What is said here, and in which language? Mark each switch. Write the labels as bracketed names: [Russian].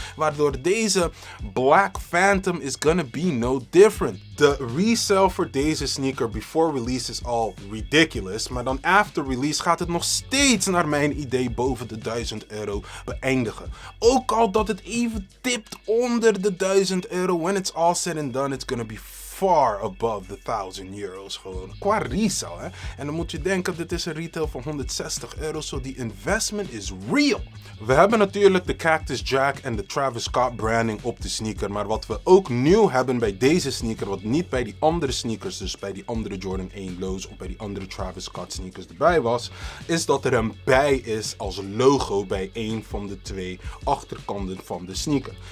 [Dutch] Waardoor deze [English] Black Phantom is gonna be no different. [Dutch] De resale voor deze sneaker [English] before release [Dutch] is al ridiculous. Maar dan [English] after release [Dutch] gaat het nog steeds naar mijn idee boven de 1000 euro beëindigen. Ook al dat het even tipt onder de 1000 euro. [English] When it's all said and done, it's gonna be far above the 1000 euro's [Dutch] gewoon. Qua resale, hè. En dan moet je denken, dit is een retail van 160 euro. [English] So [Dutch] die [English] investment is real. [Dutch] We hebben natuurlijk de Cactus Jack en de Travis Scott branding op de sneaker. Maar wat we ook nieuw hebben bij deze sneaker, wat niet bij die andere sneakers, dus bij die andere Jordan 1 Lows of bij die andere Travis Scott sneakers erbij was, is dat er een bij is als logo bij een van de 2 achterkanten van de sneaker.